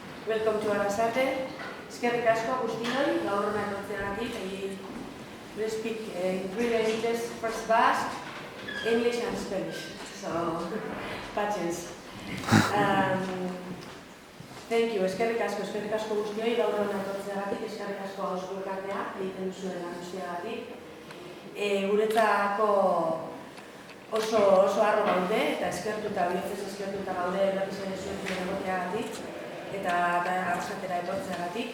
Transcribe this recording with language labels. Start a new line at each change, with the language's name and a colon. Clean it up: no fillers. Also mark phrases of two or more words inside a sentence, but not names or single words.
English: Welcome to Arrasate.
Basque: Eskerrik asko guztioi, gaur hona etortzeagatik.
English: I will speak in 3 languages, first Basque, English and Spanish. So, patience. Thank you,
Basque: eskerrik asko guztioi, gaur hona etortzeagatik, eskerrik asko Ausko Elkartea, egiten duzuen guztiagatik. Guretzako oso harro gaude, eta eskertuta, bihotzez eskertuta gaude berriz ere zuen egoteagatik, eta Arrasatera etortzeagatik.